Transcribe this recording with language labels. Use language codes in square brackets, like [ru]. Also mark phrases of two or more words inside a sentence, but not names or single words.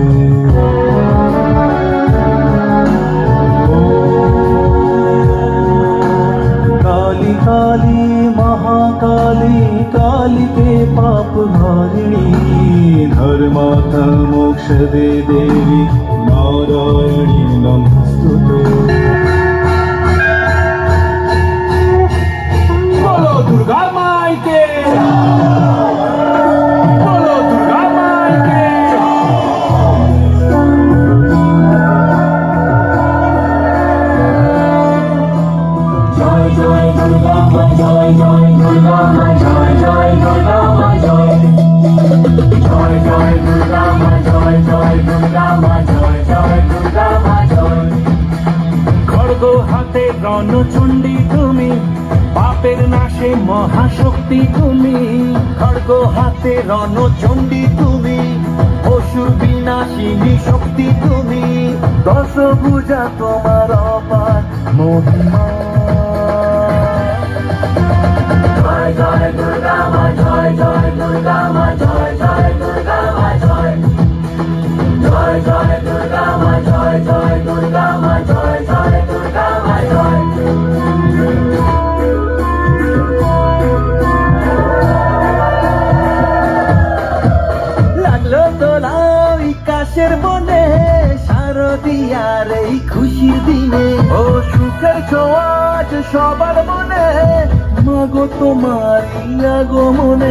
[sa] काली काली महाकाली कालिके पाप हारिणी धर्मार्थ मोक्षदे देवी नारायणी नमस्तुते। [hi] बोलो दुर्गा माई के, बोलो दुर्गा माई के। जय जय दुर्गा माई, जय जय दुर्गा माई, जय जय दुर्गा माई, जय जय दुर्गा माई, जय जय दुर्गा माई, जय जय दुर्गा माई, जय। [bn] খড়্গ হাতে রণচণ্ডী তুমি পাপের নাশে মহাশক্তি তুমি খড়্গ হাতে রণচণ্ডী তুমি অসুর বিনাশিনী শক্তি তুমি দশভুজা তোমার অপার মহিমা। [hi] जय जय दुर्गा माई, जय जय दुर्गा माई, जय जय दुर्गा माई, जय जय दुर्गा माई, जय जय दुर्गा माई, जय जय दुर्गा माई, जय। [bn] বনে শারদিয়ার এই খুশির দিনে ও সুখের ছোঁয়াচ সবার মনে মাগো তোমার আগমনে।